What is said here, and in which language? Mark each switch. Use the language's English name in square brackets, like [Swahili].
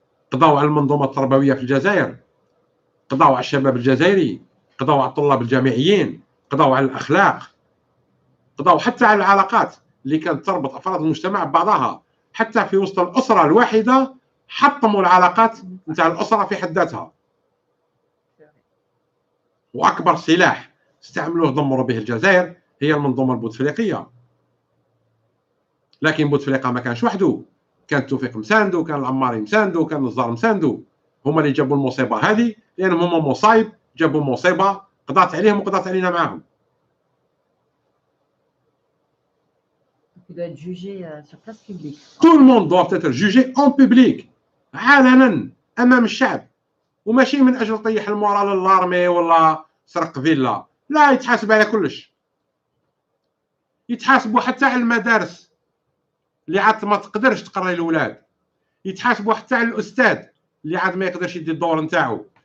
[Arabic] قضاوا على المنظومة التربوية في الجزائر قضاوا على الشباب الجزائري قضاوا على الطلاب الجامعيين قضاوا على الأخلاق قضاوا حتى على العلاقات اللي كانت تربط أفراد المجتمع ببعضها حتى في وسط الأسرة الواحدة حطموا العلاقات نتاع الأسرة في حد ذاتها وأكبر سلاح استعملوه دمروا به الجزائر هي المنظومة البوتفليقية. لكن بوتفليقة ما كانش وحده كان توفيق مساندو كان العماري مساندو كان النزار مساندو هما اللي جابوا المصيبة هذه لأنهم هما مصايب جابوا مصيبة قضات عليهم وقضات علينا معاهم. [French] Il doit être jugé sur place publique. Tout le monde doit être jugé en public [Arabic] علنا أمام الشعب وماشي من أجل طيح المورال للارمي ولا سرق فيلا لا يتحاسب على كلش. يتحاسبوا حتى على المدارس اللي عاد ما تقدرش تقري الاولاد، يتحاسبوا حتى على الاستاذ اللي عاد ما يقدرش يدير الدور نتاعو،